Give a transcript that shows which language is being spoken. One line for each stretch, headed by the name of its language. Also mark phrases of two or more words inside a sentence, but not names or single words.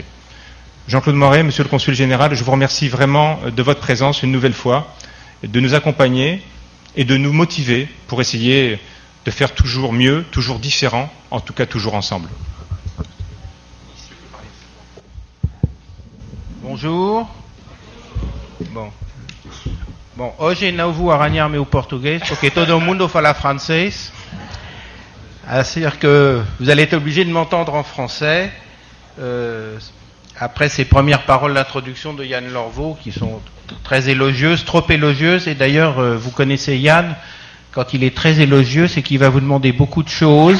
French: Jean-Claude Moiré, Monsieur le Consul Général, je vous remercie vraiment de votre présence une nouvelle fois, de nous accompagner et de nous motiver pour essayer de faire toujours mieux, toujours différent, en tout cas toujours ensemble. Bonjour.
Portuguese: Bom, hoje não vou arranhar meu português porque todo mundo fala francês.
French: C'est-à-dire que vous allez être obligé de m'entendre en français après ces premières paroles d'introduction de Yann Lorveau qui sont très élogieuses, trop élogieuses. Et d'ailleurs, vous connaissez Yann, quand il est très élogieux, c'est qu'il va vous demander beaucoup de choses.